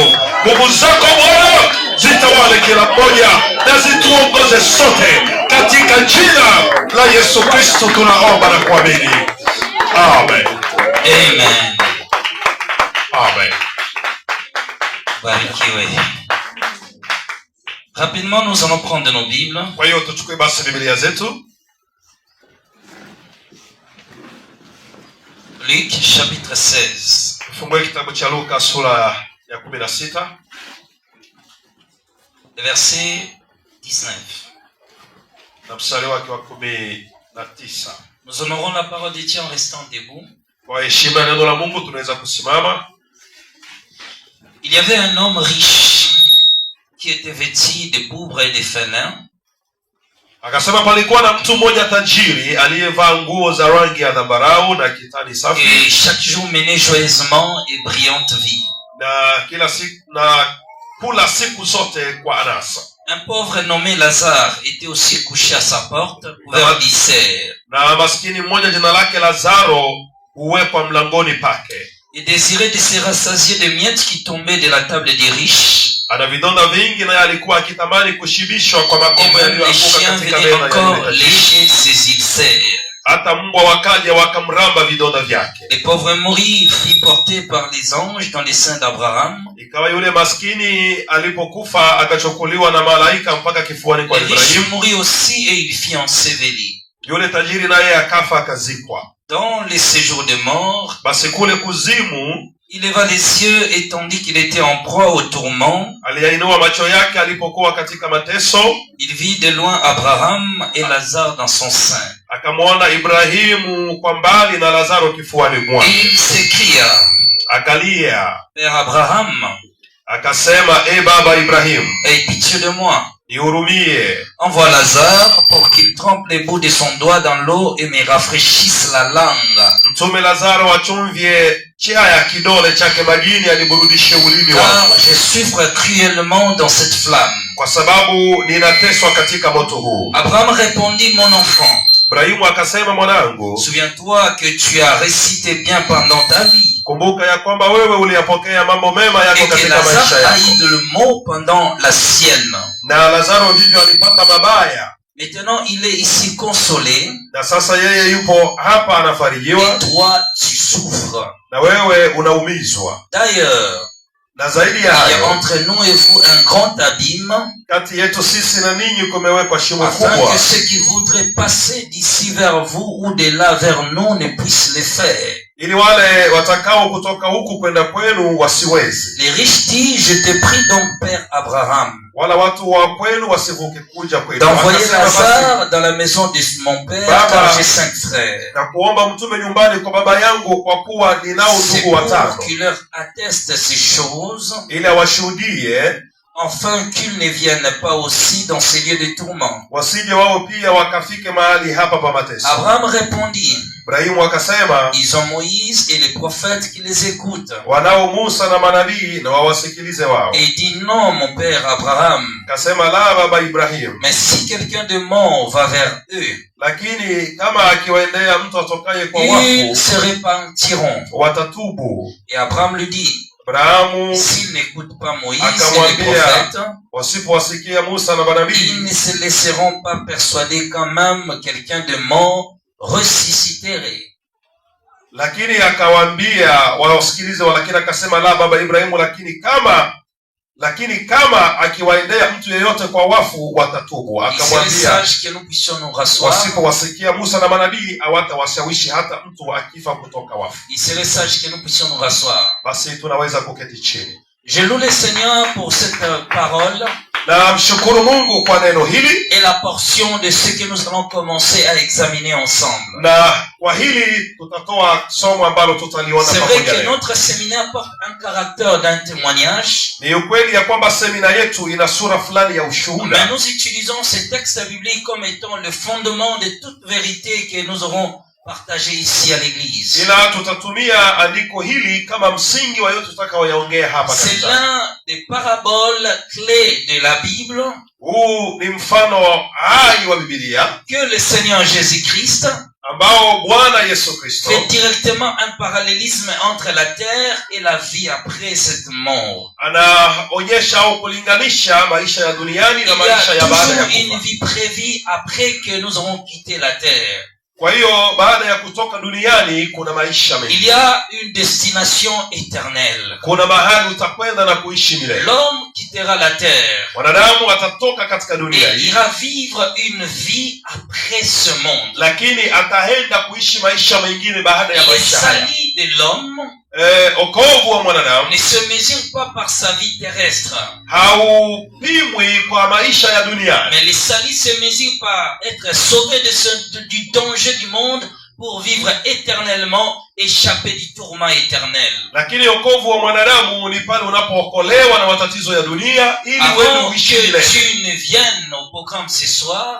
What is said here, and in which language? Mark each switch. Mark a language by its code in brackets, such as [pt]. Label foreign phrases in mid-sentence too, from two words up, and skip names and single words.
[sw] Nguvu zako Bwana zitawale kila mmoja na zituongoze sote katika jina la Yesu Kristo tunaomba na kuamini. Amen. Amen. Amen. Barikiwe. [fr] Rapidement, nous allons prendre nos Bibles. [sw] Kwa hiyo tuchukue basi Biblia zetu. [fr] Luc chapitre 16. [sw] Fungue kitabu cha Luka sura ya 16. [fr] Verset 19. [sw] na mstari wake wa 19. [fr] Nous honorons la parole de Dieu en restant debout. [sw] Kwa heshima ya neno la Mungu tunaweza kusimama. [fr] Il y avait un homme riche qui était vêtu de pourpre et de fin lin. [sw] Akasema palikuwa na mtu mmoja tajiri aliyevaa nguo za rangi ya zambarau na kitani safi. [fr] Et chaque jour menait joyeusement et brillante vie. [sw] Na kila siku na kula siku zote kwa anasa. [fr] Un pauvre nommé Lazare était aussi couché à sa porte, couvert d'ulcères. [sw] Na maskini mmoja jina lake Lazaro huwekwa mlangoni pake. [fr] Et désirait de se rassasier des miettes qui tombaient de la table des riches. [sw] Ana vidonda vingi na alikuwa akitamani kushibishwa kwa makombo yaliyoanguka katika meza [fr] encore lécher ses ulcères. [sw] Hata mbwa wakaja wakamramba vidonda vyake. [fr] Le pauvre mourit, fut porté par les anges dans les seins d'Abraham. [sw] Ikawa yule maskini alipokufa akachukuliwa na malaika mpaka kifuani kwa [fr] Le riche [sw] Ibrahimu. [fr] mourit aussi et il fut enseveli. [sw] Yule tajiri naye akafa akazikwa. [fr] Dans les séjours de mort, [sw] Basi kule kuzimu, [fr] il leva les yeux et tandis qu'il était en proie au tourment, [sw] aliyainua macho yake alipokuwa katika mateso, [fr] il vit de loin Abraham et Lazare dans son sein. [sw] akamwona Ibrahimu kwa mbali na Lazaro kifuani [fr] Et [sw] mwake. [fr] il s'écria, [sw] Akalia, [fr] Père Abraham, [sw] akasema, baba Ibrahimu, [fr] aie pitié de moi. [sw] nihurumie. [fr] Envoie Lazare pour qu'il trempe les bouts de son doigt dans l'eau et me rafraîchisse la langue. [sw] Mtume Lazaro achumvye chia ya kidole chake majini aniburudishe ulimi [fr] Car [sw] wangu, [fr] je souffre cruellement dans cette flamme. [sw] kwa sababu ninateswa katika moto huu. [fr] Abraham répondit, mon enfant, [sw] Ibrahimu akasema, mwanangu, [fr] souviens-toi que tu as récité bien pendant ta vie. [sw] kumbuka ya kwamba wewe uliyapokea mambo mema yako [fr] Et que [sw] katika maisha [fr] Lazare a [sw] yako, [fr] eu le mot pendant la sienne. [sw] na Lazaro ndivyo alipata mabaya, [fr] Maintenant, il est ici consolé. [sw] na sasa yeye yupo hapa [fr] Et [sw] anafarijiwa, [fr] toi, tu souffres. [sw] na wewe unaumizwa. [fr] D'ailleurs, [sw] Na zaidi [fr] il [sw] ya [fr] y a [sw] hayo, [fr] entre nous et vous un grand abîme, [sw] kati yetu sisi na ninyi kumewekwa shimo [fr] afin [sw] kubwa, [fr] que ceux qui voudraient passer d'ici vers vous ou de là vers nous ne puissent le faire. [sw] ili wale watakao kutoka huku kwenda kwenu wasiwezi, [fr] Les riches disent, je te prie donc, Père Abraham, [sw] wala watu wa kwenu wasivuke kuja kwetu. [fr] d'envoyer [sw] Akasema basi, [fr] Lazare dans la maison de mon père, [sw] Baba, [fr] car j'ai 5 frères. [sw] na kuomba mtume nyumbani kwa baba yangu, kwa kuwa ninao [fr] C'est [sw] ndugu [fr] pour [sw] watano, [fr] qu'il leur atteste ces choses, [sw] ili awashuhudie, [fr] afin qu'ils ne viennent pas aussi dans ces lieux de tourment. [sw] wasije wao pia wakafike mahali hapa pa mateso. [fr] Abraham répondit, [sw] Ibrahimu akasema, [fr] ils ont Moïse et les prophètes qui les écoutent. [sw] wanao Musa na manabii na wawasikilize wao. [fr] Et il dit, non, mon père Abraham, [sw] Akasema, la baba Ibrahimu, [fr] mais si quelqu'un de mort va vers eux, [sw] lakini kama akiwaendea mtu atokaye kwa [fr] ils [sw] wafu, [fr] se repentiront. [sw] watatubu. [fr] Et Abraham lui dit, [sw] Abrahamu [fr] s'ils n'écoutent pas Moïse et les [sw] akamwambia, [fr] prophètes, [sw] wasipowasikia Musa na [fr] ils [sw] manabii, [fr] ne se laisseront pas persuader quand même quelqu'un de mort ressusciterait. [sw] lakini akawaambia wasikilize. Lakini akasema, la baba Ibrahimu, lakini kama akiwaendea mtu yeyote kwa wafu watatubu. [fr] Il serait [sw] Akamwambia, [fr] sage que nous puissions nous rasseoir. [sw] wasipowasikia Musa na manabii hawatawashawishi hata mtu akifa kutoka wafu. [fr] Il serait sage que nous puissions nous rasseoir. [sw] Basi tunaweza kuketi chini. [fr] Je loue le Seigneur pour cette parole [sw] Na mshukuru Mungu kwa neno hili [fr] et la portion de ce que nous allons commencer à examiner ensemble. [sw] na kwa hili tutatoa somo ambalo tutaliona [fr] C'est vrai [sw] pamoja [fr] que [sw] leo. [fr] notre séminaire porte un caractère d'un témoignage, [sw] Ni ukweli ya kwamba semina yetu ina sura fulani ya [fr] mais [sw] ushuhuda, [fr] nous utilisons ces textes bibliques comme étant le fondement de toute vérité que nous aurons partagé ici à l'église. [sw] ila tutatumia andiko hili kama msingi wa yote tutakayoyaongea hapa [fr] C'est [sw] kanisani. [fr] l'un des paraboles clés de la Bible [sw] Huu ni mfano hai wa Biblia [fr] que le Seigneur Jésus-Christ [sw] ambao Bwana Yesu Kristo [fr] fait directement un parallélisme entre la terre et la vie après cette mort. [sw] anaonyesha au kulinganisha maisha ya duniani na [fr] Il y [sw] maisha ya [fr] a [sw] baada ya [fr] toujours une [sw] kufa. [fr] vie prévue après que nous aurons quitté la terre. [sw] Kwa hiyo baada ya kutoka duniani kuna maisha [fr] Il [sw] mengi, [fr] y a une destination éternelle. [sw] kuna mahali utakwenda na kuishi milele. [fr] L'homme quittera la terre [sw] Mwanadamu atatoka katika dunia [fr] et [sw] hii, [fr] ira vivre une vie après ce monde. [sw] lakini ataenda kuishi maisha mengine baada ya [fr] Il est [sw] maisha haya. [fr] salut de l'homme [sw] Okovu wa mwanadamu [fr] ne se mesure pas par sa vie terrestre, [sw] haupimwi kwa maisha ya dunia, [fr] mais le salut se mesure par être sauvé du danger du monde pour vivre éternellement, échapper du tourment éternel. [sw] Lakini okovu wa mwanadamu ni pale unapookolewa na matatizo ya dunia ili wewe uishi milele. [fr] Avant que tu ne viennes au programme ce soir,